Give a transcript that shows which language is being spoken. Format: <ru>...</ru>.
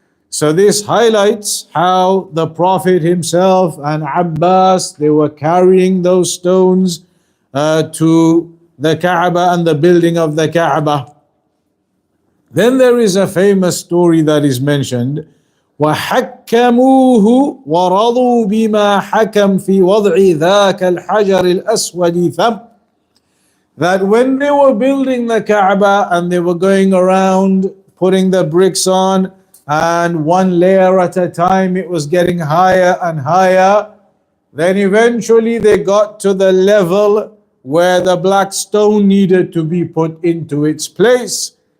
<en>So this highlights how the Prophet himself and Abbas, they were carrying those stones to the Kaaba and the building of the Kaaba. Then there is a famous story that is mentioned.</en> <ar>وحكموه ورضوا بما حكم في وضع ذاك الحجر الأسود ثم.</ar> <en>that when they were building the Kaaba and they were going around putting the bricks on, and one layer at a time it was getting higher and higher, then eventually they got to the level where the black stone needed to be put into its place.</en>